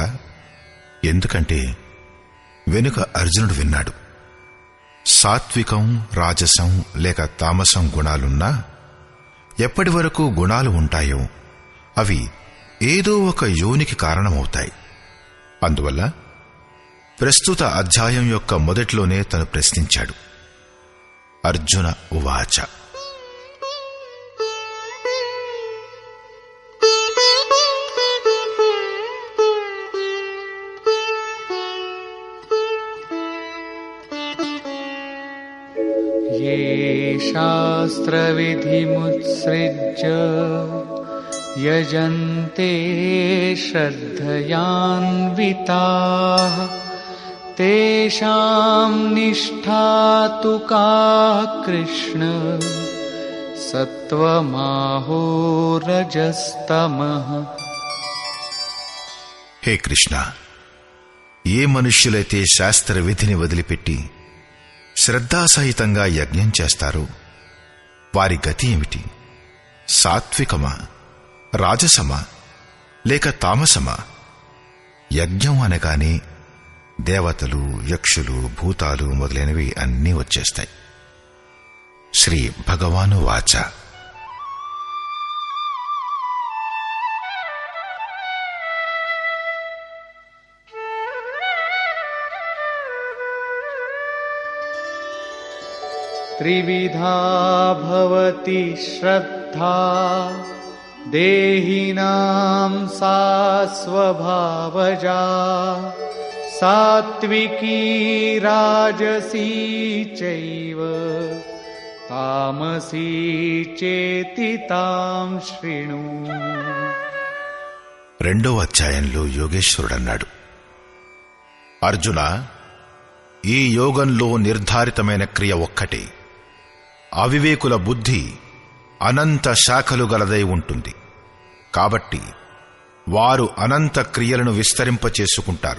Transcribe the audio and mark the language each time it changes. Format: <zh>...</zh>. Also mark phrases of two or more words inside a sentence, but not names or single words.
<te>ఎందుకంటే వెనుక అర్జునుడు విన్నాడు, సాత్వికం, రాజసం లేక తామసం గుణాలున్నా ఎప్పటి వరకు గుణాలు ఉంటాయో అవి ఏదో ఒక యోనికి కారణమవుతాయి. అందువల్ల ప్రస్తుత అధ్యాయం యొక్క మొదట్లోనే తను ప్రశ్నించాడు.</te> <sa>అర్జున ఉవాచ, ये शास्त्रविधिमुत्सृज्य यजन्ते श्रद्धयान्विताः तेषां निष्ठा तु का कृष्ण सत्त्वमाहो रजस्तमः.</sa> <te>హే కృష్ణ, ఏ మనుష్యులైతే శాస్త్ర విధిని వదిలిపెట్టి శ్రద్ధాసహితంగా యజ్ఞం చేస్తారో వారి గతి ఏమిటి? సాత్వికమా, రాజసమా లేక తామసమా? యజ్ఞం అనగానే దేవతలు, యక్షులు, భూతాలు మొదలైనవి అన్నీ వచ్చేస్తాయి.</te> <sa>శ్రీ భగవాను వాచ, त्रिविधा भवति श्रद्धा देहिनां सा स्वभावजा सात्विकी राजसी चैव तामसी चेति तां शृणु.</sa> <te>2వ అధ్యాయంలో యోగేశ్వరుడన్నాడు, అర్జున, ఈ యోగంలో నిర్ధారితమైన క్రియ ఒక్కటే. అవివేకుల బుద్ధి అనంత శాఖలు గలదై ఉంటుంది. కాబట్టి వారు అనంత క్రియలను విస్తరింపచేసుకుంటారు.</te>